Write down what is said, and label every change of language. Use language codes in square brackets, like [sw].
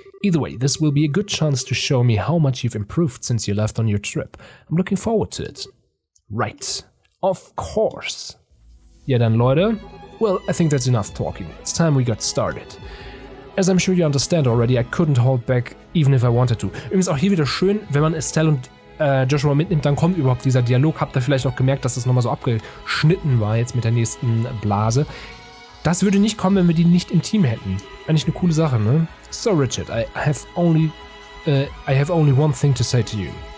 [en] Either way, this will be a good chance to show me how much you've improved since you left on your trip. I'm looking forward to it. Right. Of course. [de] Ja dann, Leute. [en] Well, I think that's enough talking. It's time we got started. As I'm sure you understand already, I couldn't hold back, even if I wanted to. [de] Übrigens auch hier wieder schön, wenn man Estelle und Joshua mitnimmt, dann kommt überhaupt dieser Dialog. Habt ihr vielleicht auch gemerkt, dass das nochmal so abgeschnitten war jetzt mit der nächsten Blase. Das würde nicht kommen, wenn wir die nicht im Team hätten. Eigentlich eine coole Sache, ne? [en] So, Richard, I have only one thing to say to you.